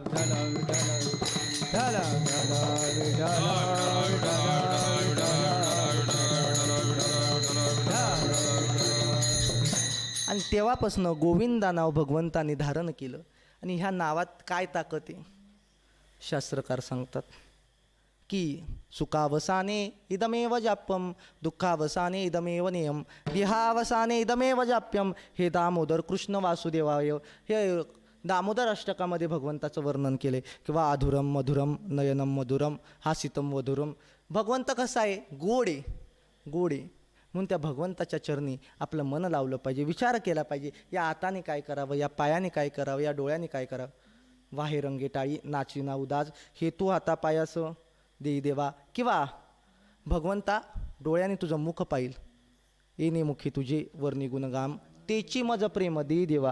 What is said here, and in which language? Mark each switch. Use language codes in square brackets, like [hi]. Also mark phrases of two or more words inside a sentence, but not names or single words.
[mr] आणि तेव्हापासून गोविंदा नाव भगवंताने धारण केलं. आणि ह्या नावात काय ताकद आहे? शास्त्रकार सांगतात की [sa] सुखावसाने इदमेव जाप्यम, दुःखावसाने इदमेव नेयम, देहावसाने इदमेव जाप्यम. हे दामोदर कृष्ण वासुदेवाय, [mr] हे दामोदर अष्टकामध्ये भगवंताचं वर्णन केले. [sa] किंवा अधुरम मधुरम नयनम मधुरम हासितम वधुरम. [mr] भगवंत कसा आहे? गोड आहे, गोड आहे. म्हणून त्या भगवंताच्या चरणी आपलं मन लावलं पाहिजे, विचार केला पाहिजे, या हाताने काय करावं, या पायाने काय करावं, या डोळ्याने काय करावं. वाहे रंगे टाळी नाचिना उदास, हेतू हाता पायास देई देवा. किंवा भगवंता डोळ्याने तुझं मुख पाहिल, येणे मुखी तुझे वर्णी गुणगाम, तेची मज प्रेम देई देवा.